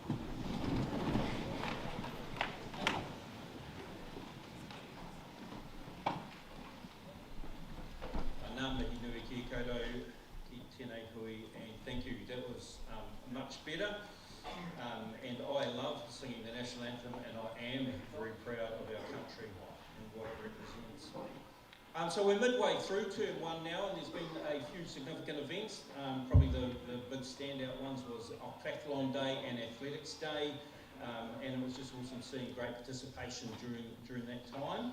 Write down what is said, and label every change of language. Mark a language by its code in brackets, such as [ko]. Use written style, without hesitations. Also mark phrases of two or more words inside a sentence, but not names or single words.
[mi] Ngā mihi nui ki koutou, ki tēnei hui, [en] and thank you. That was much better. And I love singing the national anthem, and I am very proud of our country and what it represents. So we're midway through term one now, and there's been a few significant events. Probably the big standout ones was Octathon Day and Athletics Day, and it was just awesome seeing great participation during that time.